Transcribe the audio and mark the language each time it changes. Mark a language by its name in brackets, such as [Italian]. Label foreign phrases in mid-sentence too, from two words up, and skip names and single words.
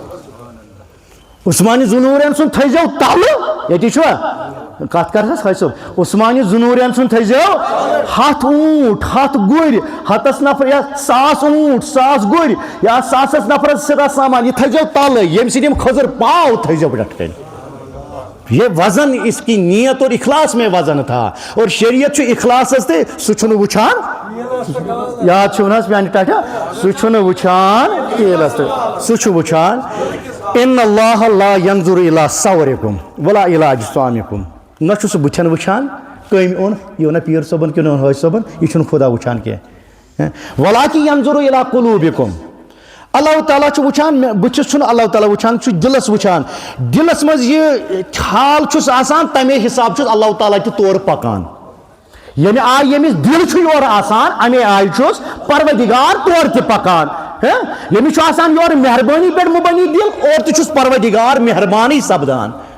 [Kashmiri] عثمانہِ زُنوٗرین سُنٛد تھٲیزیو تلہٕ ییٚتی چھُوا کتھ کر حظ حٲصِل عثمانہِ زُنوٗرین سُنٛد تھٲیزیو 100 ووٗنٛٹ 100 گُرۍ 100 نفر یا 1000 ووٗنٛٹ 1000 گُرۍ یا 100 نفرس سِدا سامان یہِ تھٲیزیو تلہٕ ییٚمہِ سۭتۍ یِم کھٔزٕر پاو تھٲیزیو پٮ۪ٹھٕ کَنۍ [Urdu] یہ وزن اس کی نیت اور اخلاص میں وزن تھا اور [Kashmiri] شریعت چھُ اخلاصس تہِ سُہ چھُنہٕ وٕچھان یاد چھُو نہ حظ میانہِ ٹاٹھا سُہ چھُنہٕ وٕچھان تیٖلس تہٕ سُہ چھُ وٕچھان [Arabic] اِن اللہ لا ینظر الی صورکم ولا الی اجسامکم [Kashmiri] نہ چھُ سُہ بٕتھٮ۪ن وٕچھان کٔمۍ اوٚن یہِ اوٚنا پیٖر صٲبن کِنہٕ اوٚن حٲجۍ صٲبن یہِ چھُنہٕ خۄدا وٕچھان کینٛہہ [Arabic] ولاکن ینظر الی قلوبکم [Kashmiri] اللہ تعالیٰ چھُ وٕچھان بٕتھِس چھُنہٕ اللہ تعالیٰ وٕچھان سُہ چھُ دِلس وٕچھان دِلس منٛز یہِ حال چھُس آسان تمے حساب چھُس اللہ تعالیٰ تہِ تورٕ پکان ییٚمہِ آیہِ ییٚمِس دِل چھُ یورٕ آسان امے آیہِ چھُس پروردِگار تورٕ تہِ پکان ییٚمِس چھُ آسان یورٕ مہربٲنی پٮ۪ٹھ مُبنی دِل اور تہِ چھُس پروردِگار مہربانٕے سپدان